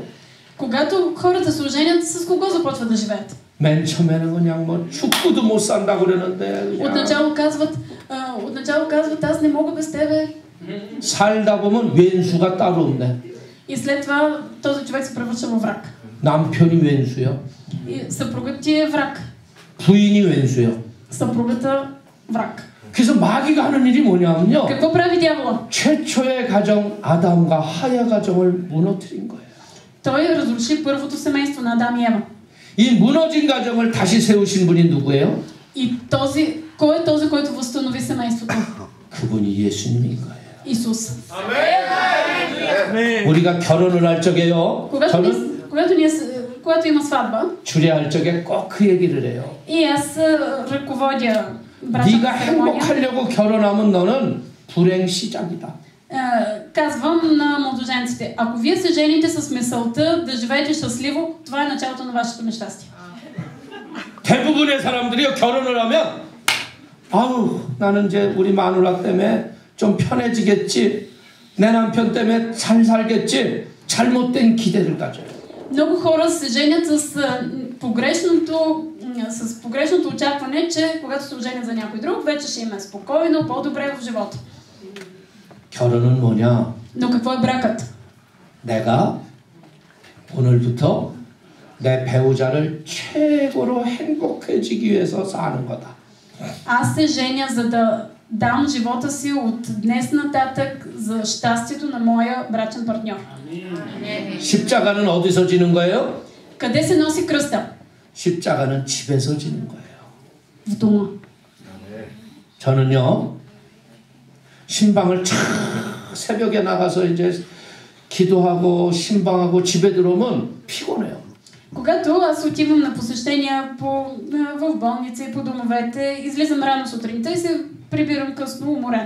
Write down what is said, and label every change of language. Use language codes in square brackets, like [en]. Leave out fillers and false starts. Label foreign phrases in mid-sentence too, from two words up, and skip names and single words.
[bg] Когато хората се оженят, с кого започват да живеят? [ko] 맨 처음에는 그냥 뭐 죽고도 못 산다 그러는데 [bg] Отначало казват, аз не мога без тебе. [ko] 살다 보면 왼수가 따로 없네. [bg] И след това този човек се превръща във враг. [ko] 남편이 왼수요. [bg] И съпругът ти е враг. [ko] 부인이 왼수요. [bg] съпругата враг. [ko] 그래서 마귀가 하는 일이 뭐냐면요. [bg] какво прави дявола? [ko] 최초의 가정 아담과 하와 가정을 무너뜨린 거예요. [bg] Той разруши първото семейство на Адам и Ева. [ko] 이 무너진 가정을 다시 세우신 분이 누구예요? [bg] И кой е този, който възстанови семейството? [ko] 그분이 예수님인 거예요. [bg] Исус. [ko] 우리가 결혼을 할 적에요. [bg] когато има сватба, [ko] 주례할 적에 꼭 그 얘기를 해요. [bg] и аз ръководя [ko] 네가 행복하려고 결혼하면 너는 불행 시작이다. [bg] казвам на младоженците, ако вие се жените с мисълта да живеете щастливо, това е началото на вашето нещастие. [ko] 대부분의 사람들이요 결혼을 하면 아우 나는 이제 우리 마누라 때문에 좀 편해지겠지, 내 남편 때문에 잘 살겠지, 잘못된 기대를 가져요. [bg] Много хора се женят с погрешното очакване, че когато се оженят за някой друг, вече ще им е спокойно, по-добре в живота. [ko] 결혼은 뭐냐? [bg] Но какво е бракът? [ko] 내가 오늘부터 내 배우자를 최고로 행복해지기 위해서 사는 거다. [bg] Аз се женя, за да дам живота си от днес нататък за щастието на моя брачен партньор. [ko] 십자가는 어디서 지는 거예요? [bg] Къде се носи кръста? [ko] 십자가는 집에서 지는 거예요. [bg] В дома. [ko] 저는요, 신방을 촥 새벽에 나가서 이제 기도하고 신방하고 집에 들어오면 피곤해요. [bg] Когато аз отивам на посещения в болници и по домовете, излизам рано сутринта и се прибирам късно уморен.